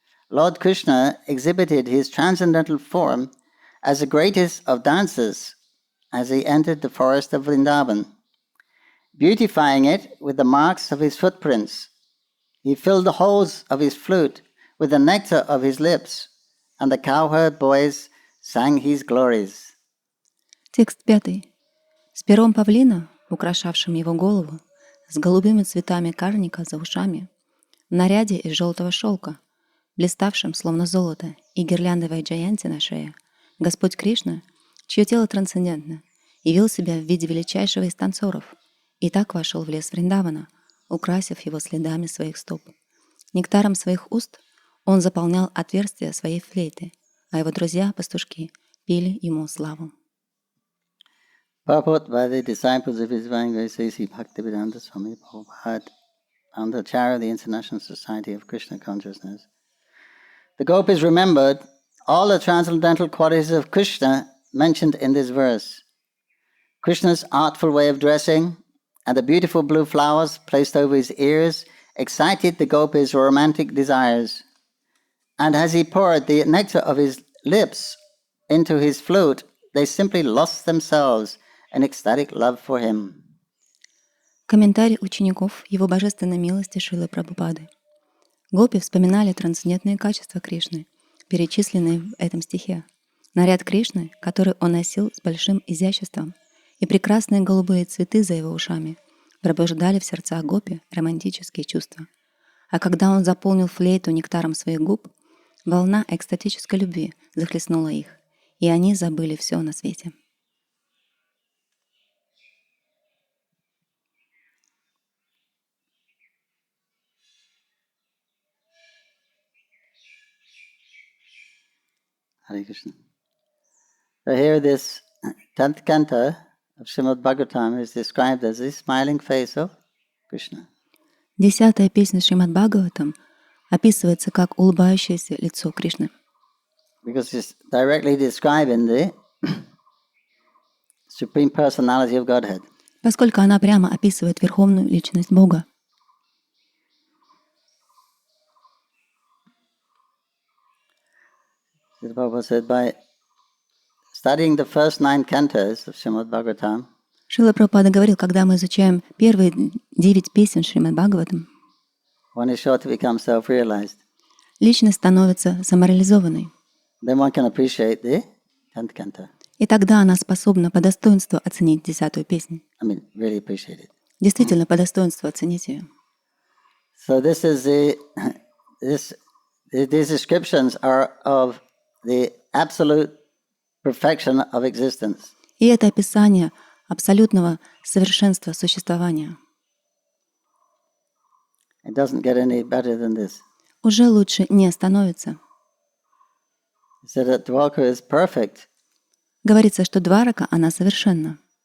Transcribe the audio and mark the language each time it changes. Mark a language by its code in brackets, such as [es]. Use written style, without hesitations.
[en] Lord Krishna exhibited his transcendental form as the greatest of dancers as he entered the forest of Vrindavan, beautifying it with the marks of his footprints. He filled the holes of his flute with the nectar of his lips, and the cowherd boys sang his glories. [ru] Текст 5. С пером павлина, украшавшим его голову, с голубыми цветами карника за ушами, в наряде из желтого шелка, блиставшим словно золото, и гирляндой Вайджаянти на шее, Господь Кришна чье тело трансцендентно, явил себя в виде величайшего из танцоров и так вошел в лес Вриндавана, украсив его следами своих стоп. Нектаром своих уст он заполнял отверстия своей флейты, а его друзья-пастушки пели ему славу. [en] Purport by the disciples of His Grace Bhaktivedanta Swami Prabhupada and the chair of the International Society of Krishna Consciousness. The gopis remembered all the transcendental qualities of Krishna mentioned in this verse. Krishna's artful way of dressing and the beautiful blue flowers placed over his ears excited the gopis' romantic desires. And as he poured the nectar of his lips into his flute, they simply lost themselves in ecstatic love for him. [ru] Комментарий учеников Его Божественной милости Шрилы Прабхупады. Гопи вспоминали трансцендентные качества Кришны, перечисленные в этом стихе. Наряд Кришны, который он носил с большим изяществом, и прекрасные голубые цветы за его ушами пробуждали в сердцах гопи романтические чувства. А когда он заполнил флейту нектаром своих губ, волна экстатической любви захлестнула их, и они забыли все на свете. [en] Hare Krishna. So here this 10th canto of Srimad Bhagavatam is described as the smiling face of Krishna. [ru] 10-я песня Шримад Бхагаватам описывается как улыбающееся лицо Кришны. [en] Because it's directly describing the Supreme Personality of Godhead. [ru] Поскольку она прямо описывает верховную личность Бога. [en] The Prabhupada said, by studying the first 9 cantos of Srimad Bhagavatam, [ru] Шрила Прабхупада говорил, когда мы изучаем первые 9 песен Шримад Бхагаватам, [en] one is sure to become self-realized. [ru] личность становится самореализованной. [en] Then one can appreciate the 10th canto. [ru] И тогда она способна по достоинству оценить 10-ю песню. [en] I mean, really appreciate it. [ru] Действительно, по достоинству оценить ее. [en] So this is these descriptions are of the absolute perfection of existence. [ru] И это описание абсолютного совершенства существования. [en] It doesn't get any better than this. [ru] Уже лучше не становится. [en] He said that Dwarka is perfect. [ru] Говорится, что Дварака, она совершенна.